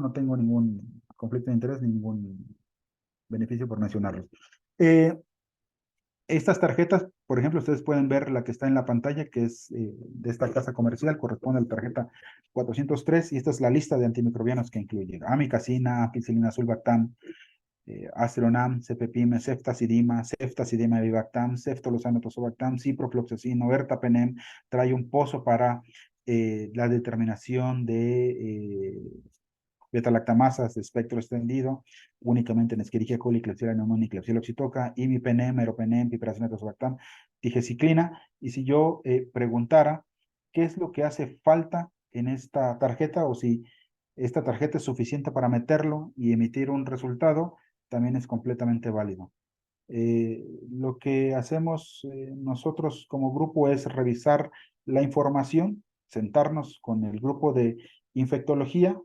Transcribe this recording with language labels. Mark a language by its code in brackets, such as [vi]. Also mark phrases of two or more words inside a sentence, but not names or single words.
[es] No tengo ningún conflicto de interés ni ningún beneficio por mencionarlos. Estas tarjetas, por ejemplo, ustedes pueden ver la que está en la pantalla, que es de esta casa comercial, corresponde a la tarjeta 403, y esta es la lista de antimicrobianos que incluye amikacina, ampicilina sulbactam, Acelonam, Cepepime, Ceftazidima, Ceftazidima Vivactam, Ceftolozano Tozobactam, Ciprofloxacin, Ertapenem. Trae un pozo para la determinación de beta-lactamasas de espectro extendido, únicamente en Escherichia coli, Klebsiella pneumoniae, Klebsiella oxytoca, imipenem, meropenem, piperacina tazobactam, digeciclina. Y si yo preguntara qué es lo que hace falta en esta tarjeta, o si esta tarjeta es suficiente para meterlo y emitir un resultado, también es completamente válido. Lo que hacemos nosotros como grupo es revisar la información, sentarnos con el grupo de infectología.